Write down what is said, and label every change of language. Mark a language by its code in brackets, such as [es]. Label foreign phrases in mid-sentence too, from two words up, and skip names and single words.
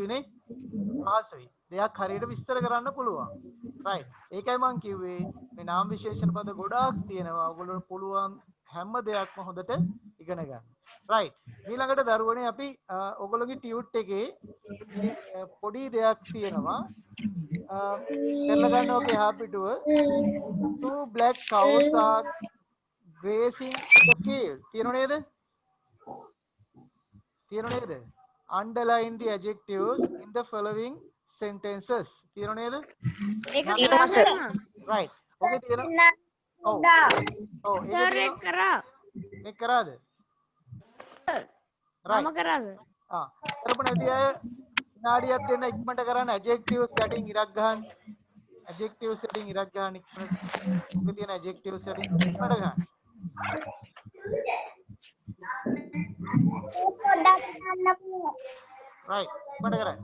[si] නේ පහසුයි දෙයක් හරියට විස්තර කරන්න පුළුවන් right ඒකයි මම කිව්වේ මේ නාම විශේෂණ පද ගොඩාක් තියෙනවා ඔයගොල්ලෝ පුළුවන් හැම දෙයක්ම හොඳට ඉගෙන ගන්න right ඊළඟට දරුවනේ අපි ඔයගොල්ලෝගේ ටියුට් එකේ පොඩි දෙයක් තියෙනවා කරලා ගන්න ඔකේ එහා පිටුව [en] two black cows are grazing in the field [si] තියෙනව නේද [en] underline the adjectives in the following sentences [si] තියෙනව නේද right ඔකේ තියෙනවා ඔව් ඒක කරා. කරාද right මම කරාද? කරපු නැති අය විනාඩියක් දෙන්න ඉක්මනට කරන්න [en] adjectives setting [si] ඉරක් ගන්න [en] adjectives setting [si] ඉරක් ගන්න ඉක්මනට ඔකේ තියෙන [en] adjectives setting [si] ඉක්මනට ගන්න right ඉක්මනට කරන්න